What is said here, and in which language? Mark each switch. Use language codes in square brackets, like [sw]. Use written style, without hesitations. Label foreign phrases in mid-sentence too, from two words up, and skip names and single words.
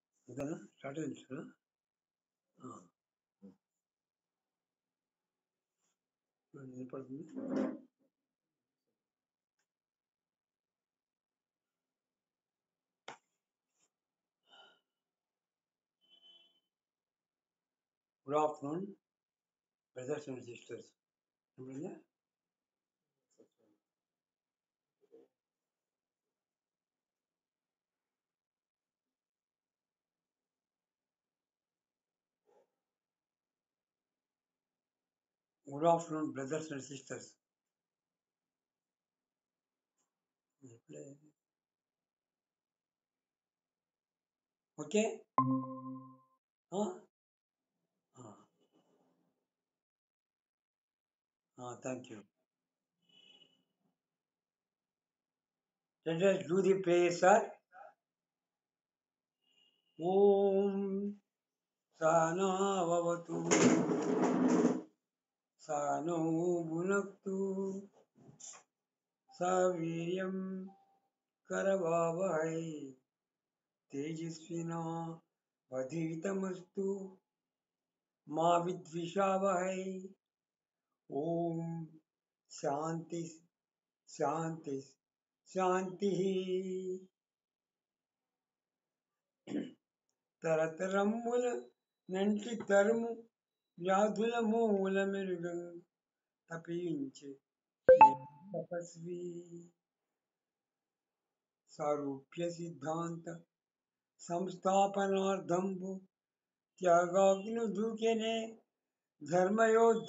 [te] అంతేనా? స్టార్ట్ అయింది చూడు. వినపడుతుంది. [en] good afternoon brothers and sisters. [te] వినపడిందా? [en] good afternoon brothers and sisters. okay, thank you. Let us do the prayer, sir. [sa] ॐ सन ववतु सनो भुनक्तु सवीर्यं करवावहै तेजस्विन वधीतमस्तु मा विद्विषावहै. ॐ शान्ति शान्ति शान्ति. [te] తరతరముల నంటి తరుము వ్యాధుల మూల మెరుగం తపించే తపస్వి సారూప్య సిద్ధాంత సంస్థాపనార్థంబు త్యాగాగ్ను దూకెనే ధర్మయోద్ధ